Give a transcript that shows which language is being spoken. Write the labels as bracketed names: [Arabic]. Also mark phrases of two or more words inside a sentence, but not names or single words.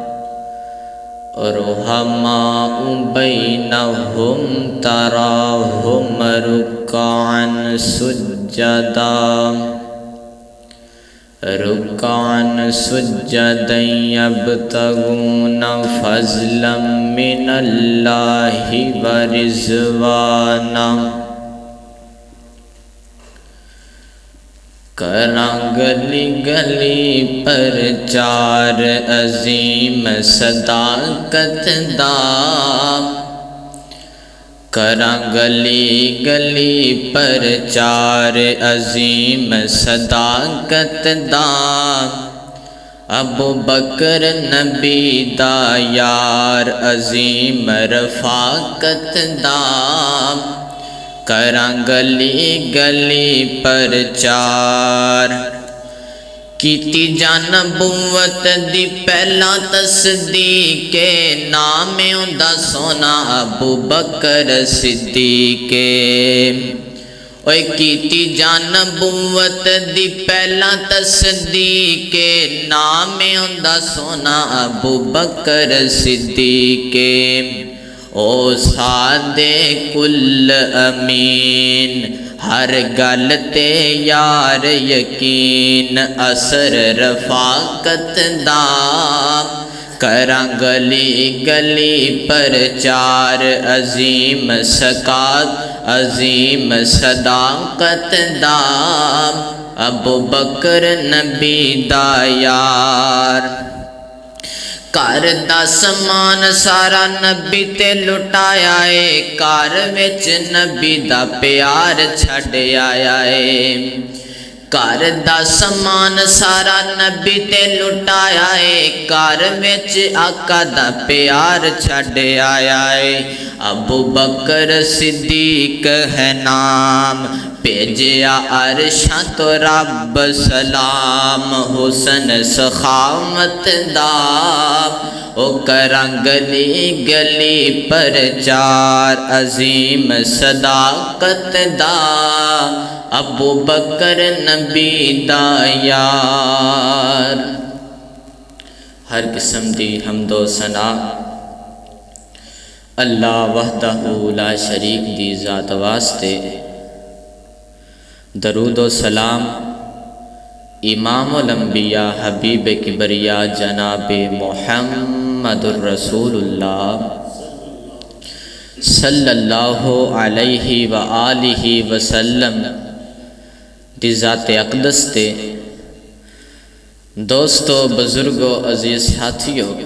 [Arabic] رحماء بینہم تراہم رکعا سجدا یبتغون فضلا من اللہ ورضوانا [Punjabi] کراں گلی گلی پرچار عظیم صداقت دا کراں گلی گلی پرچار عظیم صداقت دا ابو بکر نبی دا یار عظیم رفاقت دا کراں گلی گلی پرچار کیتی جان نبوت دی پہلا تصدیق نام اوندا سونا ابو بکر صدیق اوے کیتی جان نبوت دی پہلا تصدیق نام اوندا سونا ابو بکر صدیق او سادے کل امین ہر گل تے یار یقین اثر رفاقت دا کراں گلی گلی پرچار عظیم سکات عظیم صداقت دا ابو بکر نبی دا یار گھر دا سامان سارا نبی تے لٹایا ہے گھر وچ نبی دا پیار چھڈ آیا ہے گھر دا سامان سارا نبی تے لٹایا ہے گھر وچ آقا دا پیار چھڈ آیا ہے ابو بکر صدیق ہے نام بھیجیا عرشاں تو رب سلام حسن سخاوت دا او کراں گلی گلی پرچار عظیم صداقت دا ابو بکر نبی دا یار ہر قسم دی حمد و ثنا [Arabic] اللہ وحدہ لا شریک [Punjabi] دی ذات واسطے درود و سلام امام الانبیاء حبیب کبریا جناب محمد الرسول اللہ [Arabic] صلی اللہ علیہ وآلہ وسلم [Punjabi] دی ذات اقدس تے دوستو بزرگو عزیز ساتھیو